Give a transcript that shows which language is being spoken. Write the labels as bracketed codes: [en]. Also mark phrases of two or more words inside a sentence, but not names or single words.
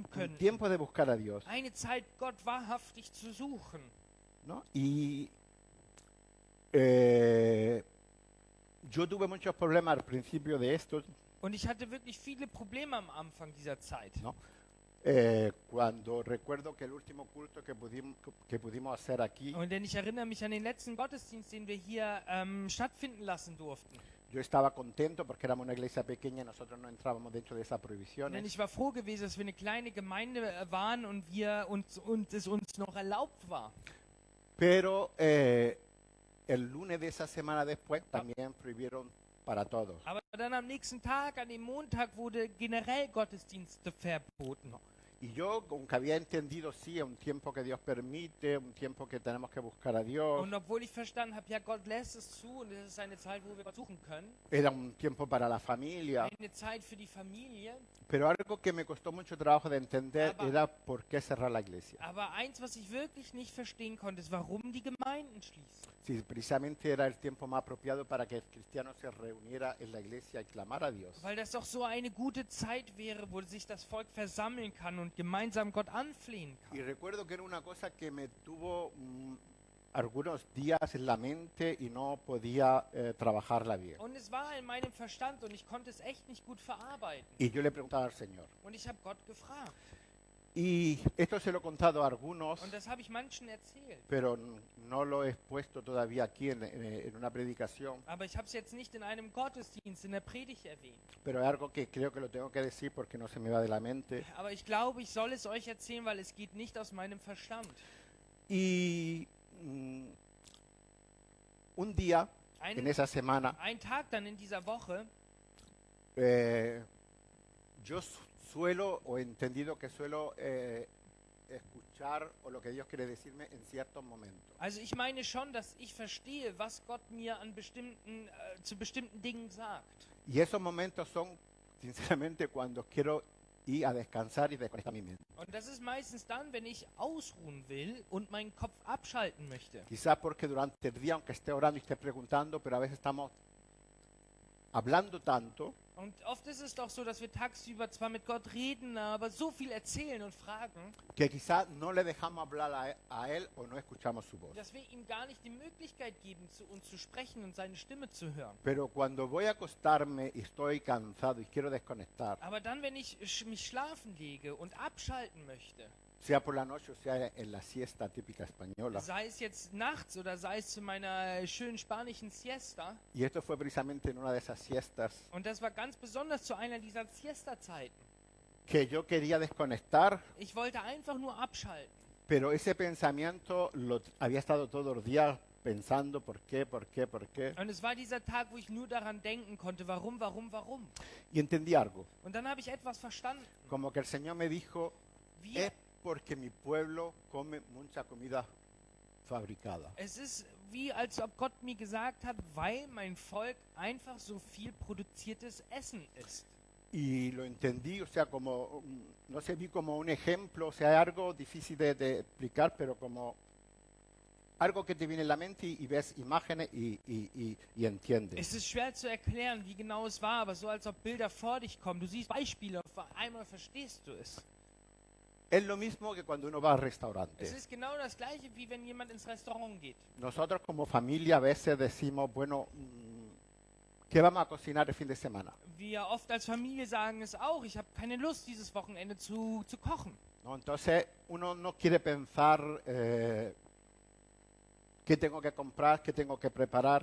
[es] Un [de] können. [es] tiempo de buscar a Dios, [de] Eine Zeit, Gott wahrhaftig zu suchen. [es] ¿no? Y yo tuve muchos problemas al principio de esto, [de] Und ich hatte wirklich viele Probleme am Anfang dieser Zeit. [es] ¿no? Cuando recuerdo que el último culto que pudimos hacer aquí, [de] Und denn ich erinnere mich an den letzten Gottesdienst, den wir hier stattfinden lassen durften. [es] yo estaba contento porque éramos una iglesia pequeña y nosotros no entrábamos dentro de esas [de] Denn [es] prohibiciones. [de] ich war froh gewesen, dass wir eine kleine Gemeinde waren und es uns noch erlaubt war. [es] Pero el lunes de esa semana después también prohibieron para todos. [de] Aber dann am nächsten Tag, an dem Montag, wurde generell Gottesdienste verboten. [es] Y yo, aunque había entendido, sí, es un tiempo que Dios permite, un tiempo que tenemos que buscar a Dios, [de] Und obwohl ich verstanden habe, ja, Gott lässt es zu und es ist eine Zeit, wo wir Gott suchen können, [es] era un tiempo para la familia, [de] eine Zeit für die Familie. [es] pero algo que me costó mucho trabajo de entender [de] Aber- [es] era por qué cerrar la iglesia. [de] Aber eins, was ich wirklich nicht verstehen konnte, ist, warum die Gemeinden schließen. [es] Si precisamente era el tiempo más apropiado para que el cristiano se reuniera en la iglesia y clamara a Dios. [de] Weil das doch so eine gute Zeit wäre, wo sich das Volk versammeln kann und gemeinsam Gott anflehen [es] Y [de] kann. [es] recuerdo que era una cosa que me tuvo algunos días en la mente y no podía trabajarla bien. [de] Und es war in meinem Verstand und ich konnte es echt nicht gut verarbeiten. [es] Y yo le preguntaba al Señor. [de] Und ich habe Gott gefragt. [es] Y esto se lo he contado a algunos, [de] Und das habe ich manchen erzählt. [es] pero no lo he expuesto todavía aquí en una predicación. [de] Aber ich habe es jetzt nicht in einem Gottesdienst, in der Predigt erwähnt. [es] Pero es algo que creo que lo tengo que decir porque no se me va de la mente. [de] Aber ich glaube, ich soll es euch erzählen, weil es geht nicht aus meinem Verstand. [es] Y un día, en esa semana, [de] Ein Tag dann in dieser Woche, [es] yo suelo, o he entendido que suelo escuchar o lo que Dios quiere decirme en ciertos momentos. [de] also ich meine schon, dass ich verstehe, was Gott mir an zu bestimmten Dingen sagt. [es] Y esos momentos son, sinceramente, cuando quiero ir a descansar y desconectar mi mente. [de] Und das ist meistens dann, wenn ich ausruhen will und meinen Kopf abschalten möchte. [es] Quizás porque durante el día, aunque esté orando y esté preguntando, pero a veces estamos hablando tanto [de] Und oft ist es doch so, dass wir tagsüber zwar mit Gott reden, aber so viel erzählen und fragen, [es] que quizás no le dejamos hablar a Él o no escuchamos su voz. [de] dass wir ihm gar nicht die Möglichkeit geben, zu uns zu sprechen und seine Stimme zu hören. [es] Pero cuando voy a acostarme y estoy cansado y quiero desconectar, [de] Aber dann, wenn ich mich schlafen lege und abschalten möchte, [es] sea por la noche o sea en la siesta típica española, [de] sei es jetzt nachts oder sei es zu meiner schönen spanischen Siesta, [es] y esto fue precisamente en una de esas siestas [de] und das war ganz besonders zu einer dieser Siesta-Zeiten. [es] que yo quería desconectar, [de] Ich wollte einfach nur abschalten. [es] pero ese pensamiento lo había estado todos los días pensando por qué. [de] Und es war dieser Tag, wo ich nur daran denken konnte, warum. [es] Y entendí algo, [de] Und dann habe ich etwas verstanden. [es] como que el Señor me dijo, [de] Wir, [es] es porque mi pueblo come mucha comida fabricada. [de] es ist wie, als ob Gott mir gesagt hat, weil mein Volk einfach so viel produziertes Essen isst. [es] Y lo entendí, o sea, como, no sé, vi como un ejemplo, o sea, algo difícil de explicar, pero como algo que te viene en la mente y ves imágenes y entiendes. [de] Es ist schwer zu erklären, wie genau es war, aber so als ob Bilder vor dich kommen. Du siehst Beispiele, auf einmal verstehst du es. [es] Es lo mismo que cuando uno va al [de] Es [es] restaurante. [de] ist genau das gleiche, wie wenn jemand ins Restaurant geht. [es] Nosotros como familia a veces decimos, bueno, ¿qué vamos a cocinar el fin de semana? [de] Wir oft als Familie sagen es auch, ich habe keine Lust, dieses Wochenende zu kochen. [es] ¿No? Entonces uno no quiere pensar qué tengo que comprar, qué tengo que preparar.